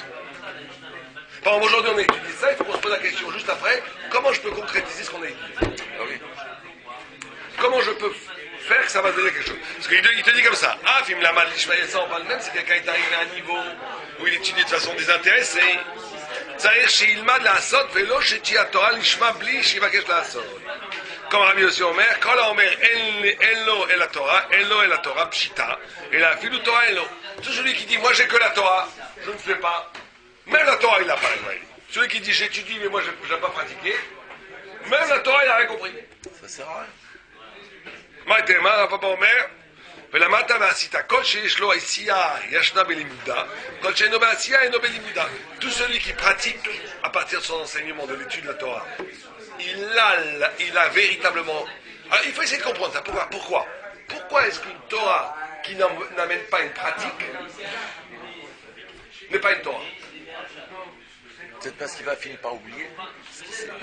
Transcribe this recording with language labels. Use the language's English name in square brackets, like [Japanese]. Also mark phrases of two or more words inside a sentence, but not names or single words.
[French] Par exemple, aujourd'hui on a étudié ça, il faut qu'on se pose la question juste après, comment je peux concrétiser ce qu'on a étudié? Ah oui. Comment je peux faire que ça va donner quelque chose? Parce qu'il te dit comme ça, ah, film la mal, ça on parle même si quelqu'un est arrivé à un niveau où il étudie de façon désintéressée. [Hebrew] צריך שילמד לעשות ולא שתהיה התורה לשמה בלי שיבקש לעשות. comme Rabbi Yossi אומר, כל האומר אין לו אל התורה, אין לו אל התורה פשיטה, אלא אפילו תורה אין לו. [French] C'est celui qui dit, moi j'ai que la Torah, je ne fais pas. Même la Torah il n'a pas. Celui qui dit, j'étudie mais moi je n'ai pas pratiqué, même la Torah il n'a rien compris. Ça sert à rien. [Hebrew] מה תאמר, הפאפה אומר, ולמדת ועשית, כל שיש לו עשייה ישנה בלימודה, כל שאינו בעשייה אינו בלימודה. [French] Tout celui qui pratique à partir de son enseignement de l'étude de la Torah, il a véritablement... Alors, il faut essayer de comprendre ça. Pourquoi est-ce qu'une Torah qui n'amène pas une pratique n'est pas une Torah? Peut-être parce qu'il va finir par oublier ce qu'il sait.